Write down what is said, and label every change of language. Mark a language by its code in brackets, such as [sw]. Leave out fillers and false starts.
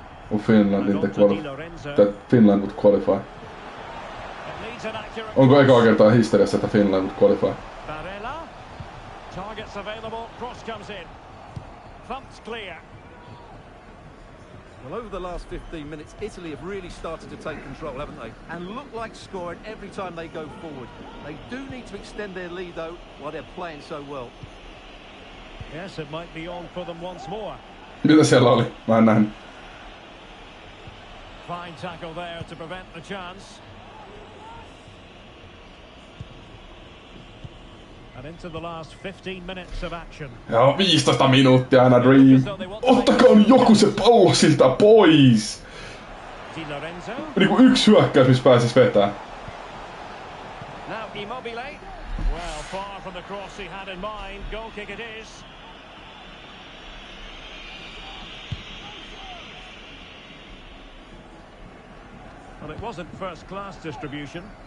[en] Of Finland in the that Finland would qualify. [fi] Onko ekaa kertaa historiassa, että [en] Finland would qualify? Barella. Targets available. Cross comes in. Thumped clear. Well, over the last 15 minutes, Italy have really started to take control, haven't they? And look like scoring every time they go forward. They do need to extend their lead, though, while they're playing so well. Yes, it might be on for them once more. [fi] Mitä siellä oli? Mä en nähnyt. [en] Fine tackle there to prevent the chance. And into the last 15 minutes of action. [fi] Joo, 15 minuuttia aina dream. Ottakaa joku se pallo siltä pois! [en] Di Lorenzo. [fi] Niinku yksi hyökkäys, missä pääsis vetää. [en] Now Immobile. Well, far from the cross he had in mind. Goal kick it is. Well, it wasn't first-class distribution.